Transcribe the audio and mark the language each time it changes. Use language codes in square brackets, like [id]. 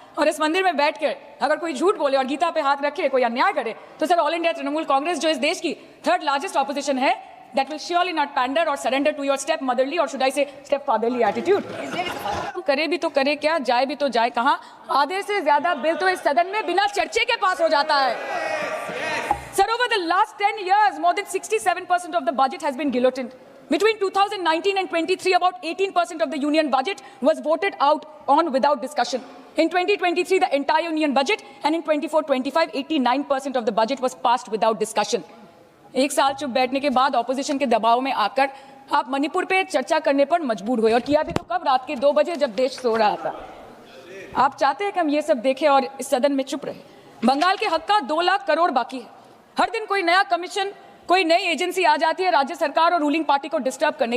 [hi] और इस मंदिर में बैठ कर अगर कोई झूठ बोले और गीता पे हाथ रखे, कोई अन्याय करे, तो sir all India Trinamool Congress, जो इस देश की थर्ड लार्जेस्ट ऑपोजिशन है, [en] that will surely not pander or surrender to your step motherly, or should I say step fatherly attitude। [hi] करे भी तो करे क्या, जाए भी तो जाए कहां, आधे से ज्यादा बिल तो इस सदन में बिना चर्चे के पास हो जाता है। [en] Sir, over the last 10 years, more than 67% of the budget has been guillotined. Between 2019 and 23, about 18% of the union budget was voted out on without discussion. In 2023, the entire union budget, and in 24-25, 89% of the budget was passed without discussion. [hi] एक साल चुप बैठने के बाद opposition के दबाव में आकर आप मणिपुर पे चर्चा करने पर मजबूर हुए, और किया भी तो कब, रात के 2 बजे जब देश सो रहा था। आप चाहते हैं कि हम ये सब देखें और इस सदन में चुप रहे। बंगाल के हक का 2 लाख करोड़ बाकी है। हर दिन कोई नया कमीशन, कोई नई एजेंसी आ जाती है राज्य सरकार और रूलिंग पार्टी को डिस्टर्ब करने।